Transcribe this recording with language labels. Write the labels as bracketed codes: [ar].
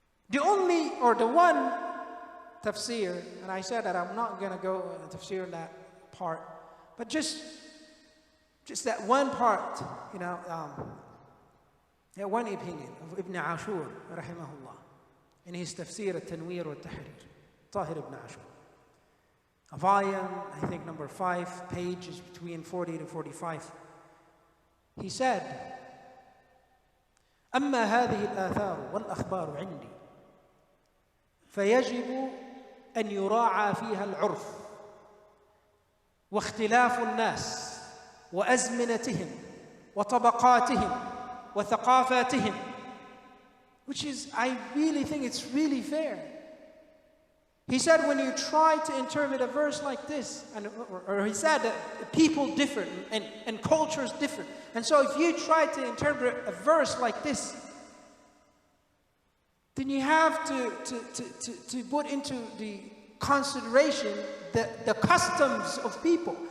[en] The only, or the one tafsir, and I said that I'm not going to go tafsir in that part, but just that one part, you know, that one opinion of Ibn Ashur, rahimahullah, in his tafsir al-Tanwir wa-Tahrir, Tahir ibn Ashur. A volume, I think number 5, pages between 40 to 45. He said, [ar] أما هذه الآثار والأخبار عندي فيجب أن يراعى فيها العرف واختلاف الناس وأزمنتهم وطبقاتهم وثقافاتهم, [en] which is, I really think it's really fair. He said when you try to interpret a verse like this, or he said that people differ and cultures differ. And so if you try to interpret a verse like this, then you have to put into the consideration the customs of people.